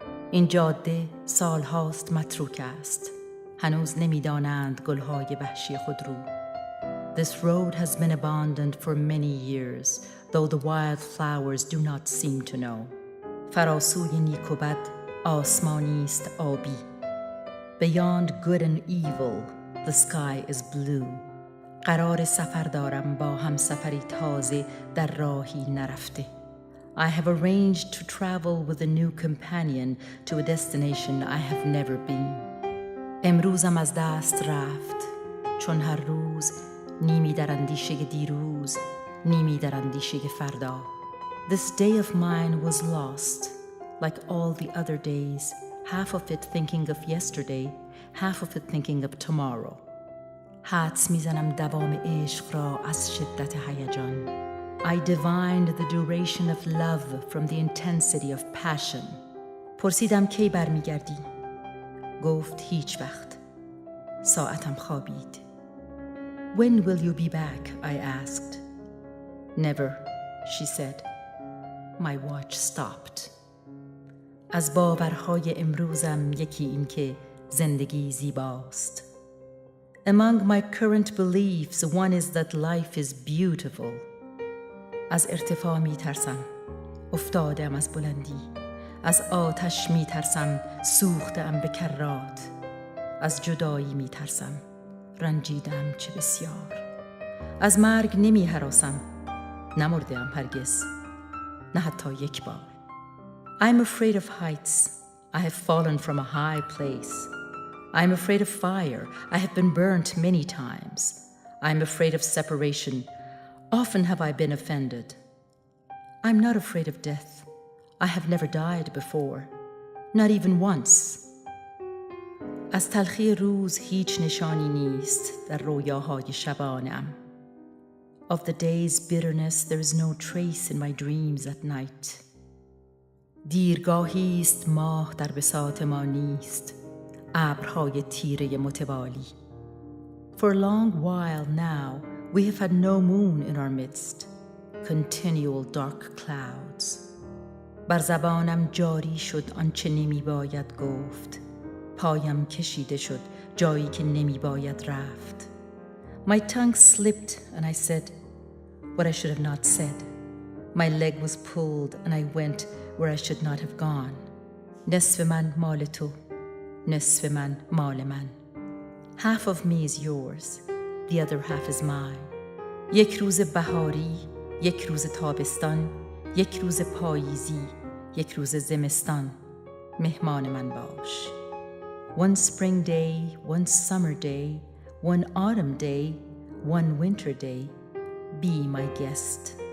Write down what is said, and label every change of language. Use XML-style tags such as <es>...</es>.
<fa>این جاده سالهاست متروک است. هنوز نمی‌دانند گل‌های وحشی خودرو.</fa> <en>This road has been abandoned for many years, though the wild flowers do not seem to know.</en> <fa>فراسوی نیک و بد آسمانی است آبی.</fa> <en>Beyond good and evil, the sky is blue.</en> <fa>قرار سفر دارم با همسفری تازه در راهی نرفته.</fa> <en>I have arranged to travel with a new companion to a destination I have never been.</en> <fa>امروزم از دست رفت چون هر روز نیمی در اندیشه دیروز، نیمی در اندیشه فردا.</fa> <en>This day of mine was lost, like all the other days, half of it thinking of yesterday, half of it thinking of tomorrow.</en> <fa>حدس میزنم دوام عشق را از شدت هیجان.</fa> <en>I divined the duration of love from the intensity of passion.</en> <fa>پرسیدم کی برمیگردی؟ گفت هیچ وقت. ساعتم خوابید.</fa> <en>When will you be back? I asked. Never, she said. My watch stopped.</en> <fa>از باورهای امروزم یکی این که زندگی زیباست.</fa> <en>Among my current beliefs, one is that life is beautiful.</en> <fa>از ارتفاع می ترسم. افتادم از بلندی. از آتش می ترسم. سوختم به کرات. از جدایی می ترسم. رنجیدم چه بسیار. از مرگ نمی هراسم. نمردم هرگز. نه حتی یک بار.</fa> <en>I'm afraid of heights. I have fallen from a high place. I'm afraid of fire. I have been burnt many times. I'm afraid of separation. Often have I been offended. I'm not afraid of death. I have never died before. Not even once.</en> <fa>از تلخی روز هیچ نشانی نیست در رویاهای شبانه‌ام.</fa> <en>Of the day's bitterness there is no trace in my dreams at night.</en> <fa>دیرگاهی است ماه در بساط ما نیست. ابرهای تیره متوالی.</fa> <en>For a long while now we have had no moon in our midst. Continual dark clouds.</en> <fa>بر زبانم جاری شد آنچه نمی باید گفت. پایم کشیده شد جایی که نمی باید رفت.</fa> <en>My tongue slipped and I said what I should have not said. My leg was pulled and I went where I should not have gone.</en> <fa>نصف من مال تو. نصف من مال من.</fa> <en>Half of me is yours. the other half is mine.</en> <fa>یک روز بهاری، یک روز تابستان، یک روز پاییزی، یک روز زمستان، مهمان من باش.</fa> <en>One spring day, one summer day, one autumn day, one winter day, be my guest.</en>